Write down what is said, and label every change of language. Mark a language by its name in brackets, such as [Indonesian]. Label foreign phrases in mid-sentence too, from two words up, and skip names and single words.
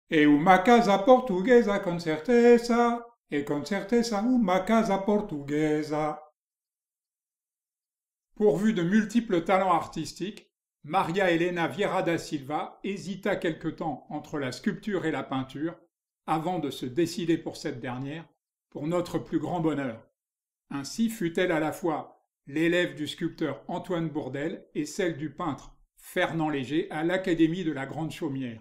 [Portuguese] E uma casa portuguesa con certeza uma casa portuguesa. [French] Pourvue de multiples talents artistiques, Maria Elena Vieira da Silva hésita quelque temps entre la sculpture et la peinture, avant de se décider pour cette dernière, pour notre plus grand bonheur. Ainsi fut-elle à la fois l'élève du sculpteur Antoine Bourdelle et celle du peintre Fernand Léger à l'Académie de la Grande Chaumière.